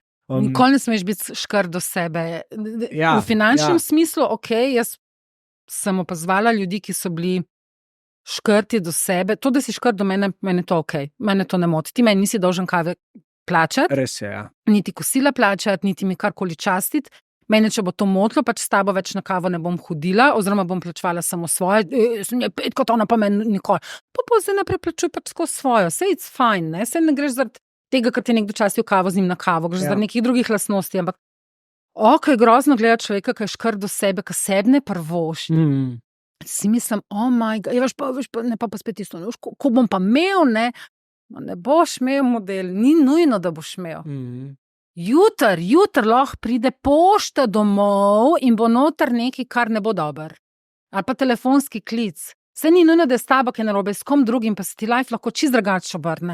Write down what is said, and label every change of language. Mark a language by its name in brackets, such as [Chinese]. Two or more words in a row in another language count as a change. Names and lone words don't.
[Slovenian] Nikoli ne smeš biti škar do sebe. V finančnem smislu, jaz sem opazovala ljudi, ki so bili škrti do sebe, to, da si škrt do mene, mene to ok, mene to ne moti. Ti meni nisi dolžen kave plačati, Res je, ja. niti kosila plačati, niti mi karkoli častiti. Mene, če bo to motilo, pač s tabo več na kavo ne bom hodila, oziroma bom plačevala samo svoje, sem je 5 kot ona, pa meni nikoli. Pa zdaj naprej plačuj pač skozi svojo, sej [English] it's fine, [Slovenian] ne? Sej ne greš zaradi tega, ker ti nekdo častil kavo z njim na kavo, greš zaradi nekih drugih lastnosti, ampak ok, grozno gleda človeka, ki je škrt do sebe, ki sebi ne prvošči. Si mislim, [English] oh my god, [Slovenian] veš pa, ne pa spet isto, ne, ko bom pa imel, ne boš imel model, ni nujno, da boš imel. Jutr lahko pride pošta domov in bo noter nekaj, kar ne bo dober. Ali pa telefonski klic. Saj ni nujno, da je s tabo, ki je narobe, s kom drugim, pa se ti life lahko čist drugače obrne.